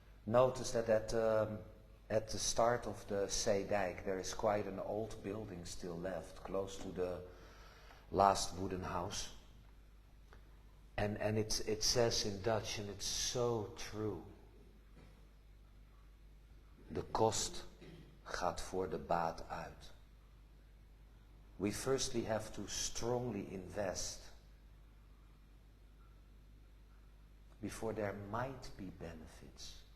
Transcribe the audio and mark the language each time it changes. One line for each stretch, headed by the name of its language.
English: Notice that at the start of the Zeedijk there is quite an old building still left, close to the last wooden house. And it says in Dutch, and it's so true.
Dutch: De kost gaat voor de baat uit.
English: We firstly have to strongly invest before there might be benefits.